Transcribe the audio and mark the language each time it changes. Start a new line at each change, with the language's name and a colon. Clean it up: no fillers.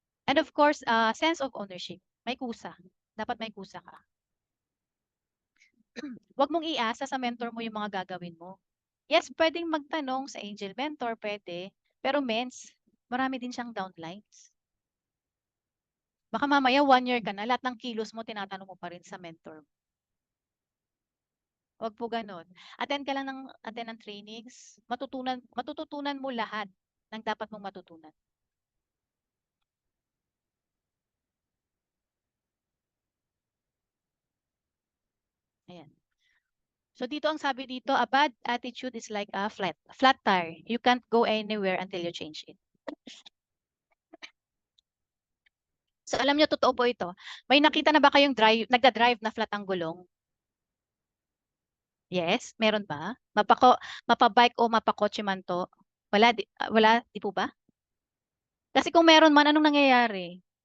English: And of course, sense of ownership.
Filipino: May kusa. Dapat may kusa ka. Huwag mong iasa sa mentor mo yung mga gagawin mo. Yes, pwedeng magtanong sa angel mentor, pwede. Pero mens, marami din siyang downlines. Baka mamaya 1 year ka na, lahat ng kilos mo tinatanong mo pa rin sa mentor mo. Huwag po gano'n. Attend ka lang ng trainings, matututunan mo lahat ng dapat mong matutunan. Ayan. So dito ang sabi dito,
English: a bad attitude is like a flat tire. You can't go anywhere until you change it.
Filipino: So alam niyo totoo po ito. May nakita na ba kayong nagda-drive na flat ang gulong? Yes, meron ba? Mapa-bike o mapakotse man to? Wala, di po ba? Kasi kung meron man, anong nangyayari?